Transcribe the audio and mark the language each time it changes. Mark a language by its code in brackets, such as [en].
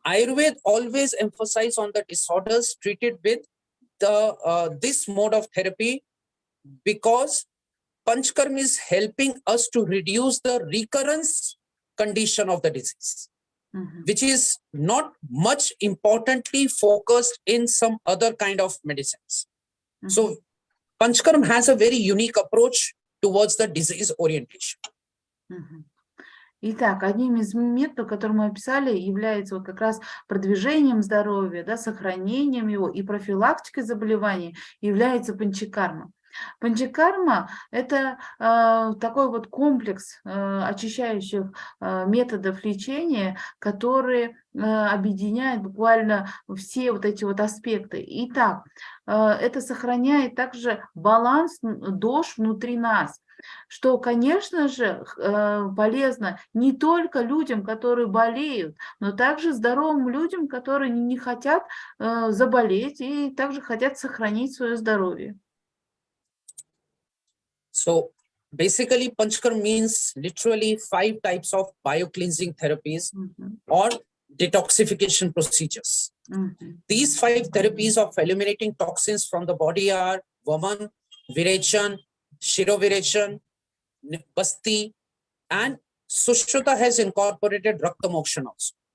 [en] Ayurveda always emphasize on the disorders treated with the this mode of therapy, because Panchkarma is helping us to reduce the recurrence condition of the disease, Мгм. which is not much importantly focused in some other kind of medicines. Мгм. So Panchkarma has a very unique approach towards the disease orientation. Мгм. [ru] Итак, одним из методов, которые мы описали, является вот как раз продвижением здоровья, да, сохранением его и профилактикой заболеваний является панчакарма. Панчакарма– это такой вот комплекс очищающих методов лечения, которые объединяют буквально все вот эти вот аспекты. Итак, это сохраняет также баланс дош внутри нас, что, конечно же, полезно не только людям, которые болеют, но также здоровым людям, которые не хотят заболеть и также хотят сохранить свое здоровье. [en] So basically, Panchkarma means literally 5 types of biocleansing therapies Мгм. or detoxification procedures. Мгм. These 5 therapies of eliminating toxins from the body are Vaman, Virechan, Shirovirechan, Basti, and Sushruta has incorporated Rakta Mokshan also.